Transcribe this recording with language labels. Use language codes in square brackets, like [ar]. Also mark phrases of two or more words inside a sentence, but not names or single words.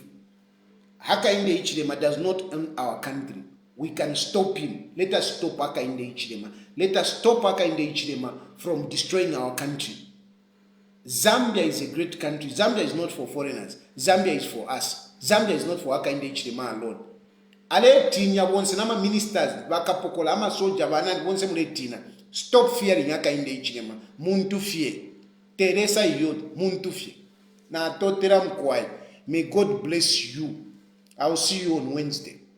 [en] Hakainde Hichilema does not own our country. We can stop him. Let us stop Hakainde Hichilema. Let us stop Hakainde Hichilema from destroying our country. Zambia is a great country. Zambia is not for foreigners. Zambia is for us. Zambia is not for Hakainde Hichilema alone. [bem] Ale tinya bonse nama ministers bakapokola ama soja banani bonse mule tina. [en] Stop fearing Hakainde Hichilema. [bem] Muntu fie. Teresa Yod. Muntu fie. Na totera mkwai. [en] May God bless you. I'll see you on Wednesday.